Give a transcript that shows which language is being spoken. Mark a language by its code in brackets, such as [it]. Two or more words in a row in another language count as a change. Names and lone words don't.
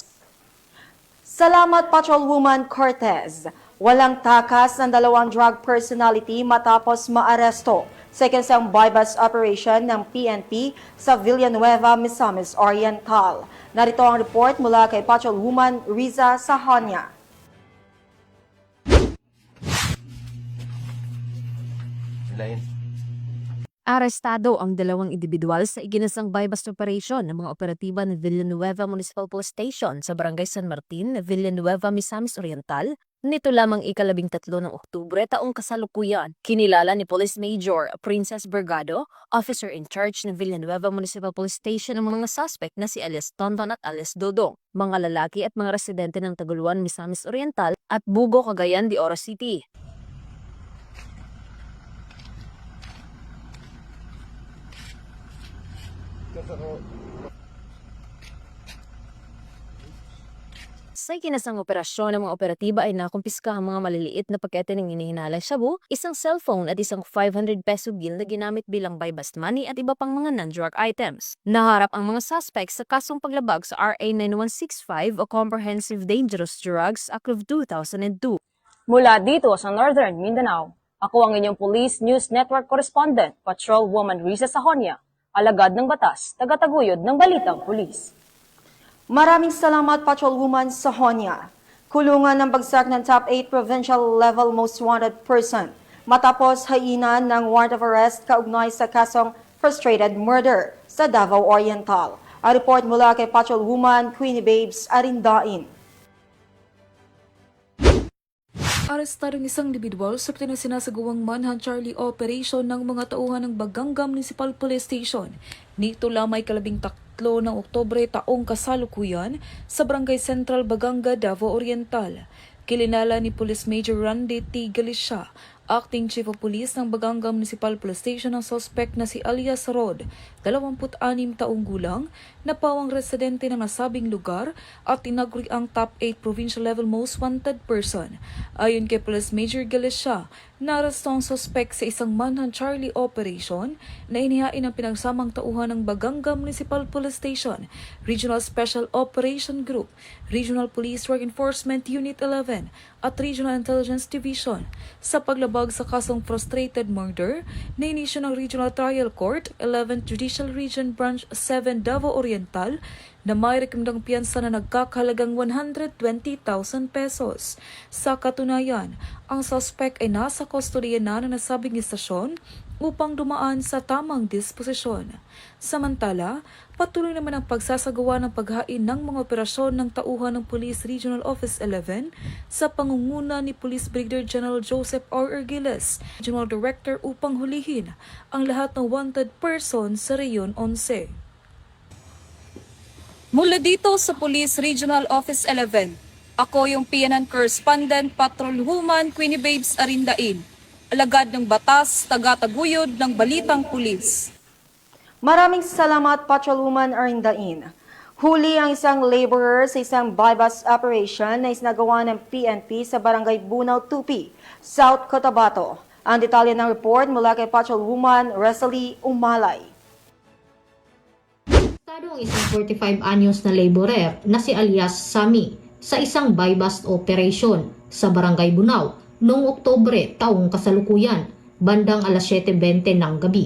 [tl] Salamat Patrolwoman Cortez. Walang takas ng 2 [en] drug personality [tl] matapos maaresto sa isang [en] bypass operation [tl] ng PNP sa Villanueva, Misamis Oriental. Narito ang report mula kay Patrolwoman Riza Sahonia. Arestado ang 2 individual sa iginasang [en] bypass operation [tl] ng mga operatiba ng Villanueva Municipal Police Station sa Barangay San Martin, Villanueva, Misamis Oriental. Nito lamang ika-13 ng Oktubre taong kasalukuyan. Kinilala ni Police Major Princess Bergado, [en] officer in charge [tl] ng Villanueva Municipal Police Station ang mga suspect na si alias Tonton at alias Dodong, mga lalaki at mga residente ng Taguluan, Misamis Oriental at Bugo, Cagayan de Oro City. Sa ikinasang operasyon ng mga operatiba ay nakumpiska ang mga maliliit na pakete ng inihinalay shabu, isang cellphone at isang [en] 500 peso bill [tl] na ginamit bilang [en] buy-bust money [tl] at iba pang mga [en] non-drug items. [tl] Naharap ang mga suspects sa kasong paglabag sa RA 9165 o Comprehensive Dangerous Drugs Act of 2002. Mula dito sa Northern Mindanao, ako ang inyong Police News Network Correspondent, Patrolwoman Riza Sahonia, alagad ng batas, tagataguyod ng Balitang Pulis. Maraming salamat Patrolwoman Sahonia. Kulungan ng bagsak ng [en] top 8 provincial level most wanted person [tl] matapos hainan ng [en] warrant of arrest [tl] kaugnay sa kasong [en] frustrated murder [tl] sa Davao Oriental. A report mula kay Patrolwoman Queenie Babes Arindain. Arestadong isang individual sa sinasagawang [en] manhunt Charlie operation [tl] ng mga tauhan ng Baganga Municipal Police Station. Nito lamay ika-13 ng Oktubre taong kasalukuyan sa Barangay Central, Baganga, Davao Oriental. Kilinala ni Police Major Randy T. Galicia, Acting Chief of Police ng Baganga Municipal Police Station ang suspect na si alias Rod, 26 taong gulang, na pawang residente ng nasabing lugar at tinaguri ang [en] top 8 provincial level most wanted person. [tl] Ayon kay Police Major Galicia, narasto ang suspect sa isang [en] manhunt Charlie operation [tl] na inihain ang pinagsamang tauhan ng Baganga Municipal Police Station, Regional Special Operation Group, Regional Police Drug Enforcement Unit 11 at Regional Intelligence Division sa paglabag sa kasong [en] frustrated murder [tl] na inisyo ng Regional Trial Court, 11th Judicial Region Branch 7 Davao Oriental na may rekomendang piyansa na nagkakahalagang 120,000 pesos. Sa katunayan, ang suspect ay nasa kustodiya na ng nasabing istasyon upang dumaan sa tamang disposisyon. Samantala, patuloy naman ang pagsasagawa ng paghain ng mga operasyon ng tauhan ng Police Regional Office 11 sa pangunguna ni Police Brigadier General Joseph R. Ergiles, Regional Director upang hulihin ang lahat ng [en] wanted person [tl] sa Reyon 11. Mula dito sa Police Regional Office 11, ako yung PNN Correspondent Patrolwoman Queenie Babes Arindain, alagad ng batas, tagataguyod ng Balitang Pulis. Maraming salamat Patrolwoman Arindain. Huli ang isang laborer sa isang [en] buy-bust operation [tl] na isinagawa ng PNP sa Barangay Bunaw, Tupi, South Cotabato. Ang detalye ng report mula kay Patrolwoman Rosalie Umalay. Arestado ang isang 45 anyos na laborer na si alias Sami sa isang [en] buy-bust operation [tl] sa Barangay Bunaw noong Oktubre taong kasalukuyan, bandang alas 7:20 ng gabi.